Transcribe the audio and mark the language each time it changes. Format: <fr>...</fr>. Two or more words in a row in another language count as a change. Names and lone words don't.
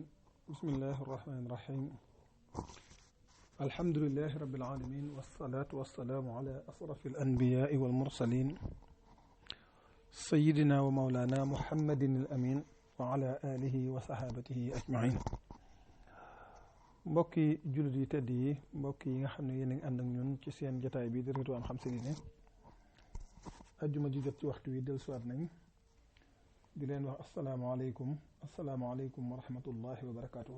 <ar>بسم الله الرحمن الرحيم. الحمد لله رب العالمين، والصلاة والسلام على أشرف الأنبياء والمرسلين سيدنا ومولانا محمد الأمين وعلى آله وصحابته أجمعين.</ar> <wo>mbokki jullit yi tedd yi, mbokk yi nga xam ne yéen a ngi ànd ak ñun ci seen jotaay bi di Ridwaan xam si ne ajjuma ji jot ci waxtu wi dellusiwaat nañ di leen wax</wo> <ar>السلام عليكم ورحمة الله وبركاته.</ar>